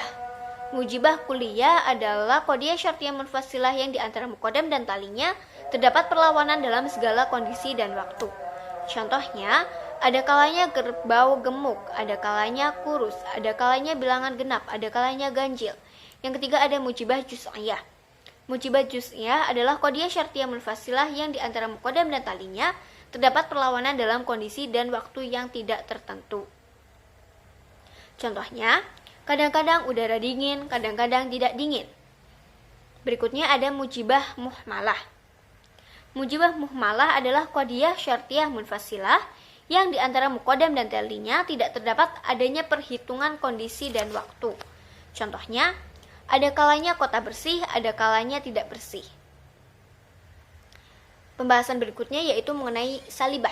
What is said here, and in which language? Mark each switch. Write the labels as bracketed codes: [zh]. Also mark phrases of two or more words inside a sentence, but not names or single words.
[ar] موجبة كلية [id] adalah [ar] قضية شرطية منفصلة [id] yang di antara muqaddam dan talinya terdapat perlawanan dalam segala kondisi dan waktu. Contohnya, ada kalanya kerbau gemuk, ada kalanya kurus, ada kalanya bilangan genap, ada kalanya ganjil. Yang ketiga ada [ar] موجبة جزئية. موجبة جزئية [id] adalah [ar] قضية شرطية منفصلة [id] yang di antara muqaddam dan talinya terdapat perlawanan dalam kondisi dan waktu yang tidak tertentu. Contohnya, kadang-kadang udara dingin, kadang-kadang tidak dingin. Berikutnya ada [ar] موجبة مهملة. موجبة مهملة [id] adalah [ar] قضية شرطية منفصلة [id] yang di antara muqaddam dan talinya tidak terdapat adanya perhitungan kondisi dan waktu. Contohnya, ada kalanya kota bersih, ada kalanya tidak bersih. Pembahasan berikutnya yaitu mengenai salibah.